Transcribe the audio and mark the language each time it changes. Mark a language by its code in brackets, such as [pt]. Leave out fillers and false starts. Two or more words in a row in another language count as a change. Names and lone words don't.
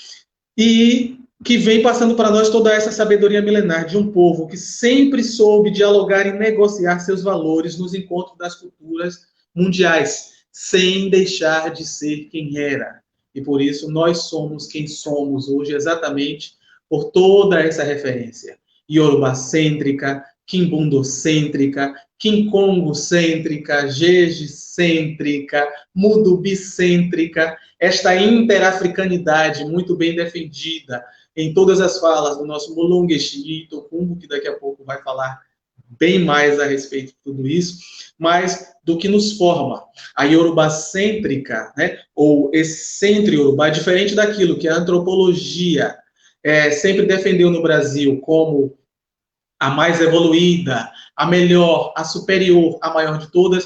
[pt] E que vem passando para nós toda essa sabedoria milenar de um povo que sempre soube dialogar e negociar seus valores nos encontros das culturas mundiais, sem deixar de ser quem era. E por isso nós somos quem somos hoje, exatamente por toda essa referência. Yorubacêntrica, quimbundocêntrica, quincongocêntrica, jejicêntrica, mudubicêntrica, esta interafricanidade muito bem defendida em todas as falas do nosso Mulunguexi Tokumbo, que daqui a pouco vai falar bem mais a respeito de tudo isso, mas do que nos forma. A Yorubacêntrica, né, ou excêntrica Yorubá, é diferente daquilo que a antropologia sempre defendeu no Brasil como a mais evoluída, a melhor, a superior, a maior de todas.